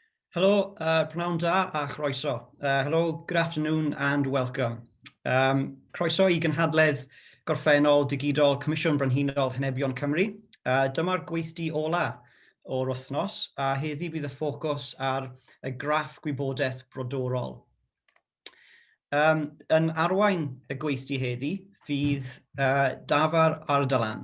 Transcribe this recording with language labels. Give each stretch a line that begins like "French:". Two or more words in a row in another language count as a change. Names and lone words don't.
Welsh: Hello, prynawn da a chroeso.
English: Hello, good afternoon and welcome.
Welsh: Croeso I gynhadledd gorffennol digidol Comisiwn Brenhinol Henebion Cymru. Dyma'r gweithdi ola o'r wythnos, a heddi bydd y ffocws ar y graff gwybodaeth brodorol. Yn arwain y gweithdi heddi, fydd Davar Ardalan.